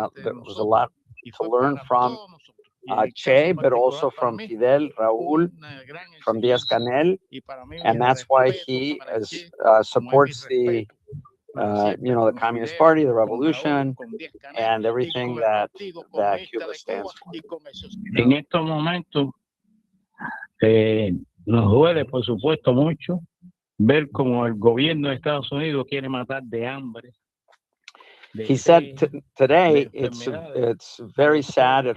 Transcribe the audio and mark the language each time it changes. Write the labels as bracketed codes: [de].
[en] There was a lot to learn from Che, but also from Fidel, Raúl, from Díaz-Canel, and that's why he supports the the Communist Party, the revolution, and everything that Cuba stands for. [es] En estos momentos nos duele, por supuesto, mucho ver como el gobierno de Estados Unidos quiere matar de hambre. [en] He said today it's very sad.